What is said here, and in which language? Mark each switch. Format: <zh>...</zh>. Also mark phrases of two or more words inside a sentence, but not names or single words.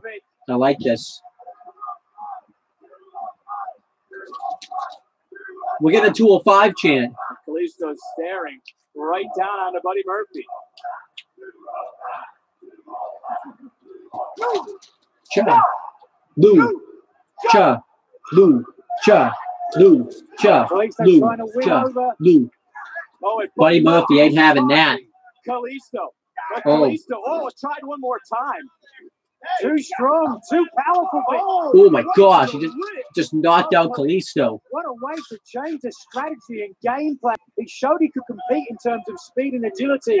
<en>I like this. We're getting a 205 chant. Kalisto's staring right down onto Buddy Murphy. Cha, Lou, Cha, Lou, Cha, Lou, Cha, Lou, Cha, Lou. Buddy Murphy ain't having that. Kalisto. Kalisto. Tried one more time. Too strong, too powerful. Oh my gosh, he just knocked out Kalisto. What a way to change the strategy and game plan. He showed he could compete in terms of speed and agility.</en>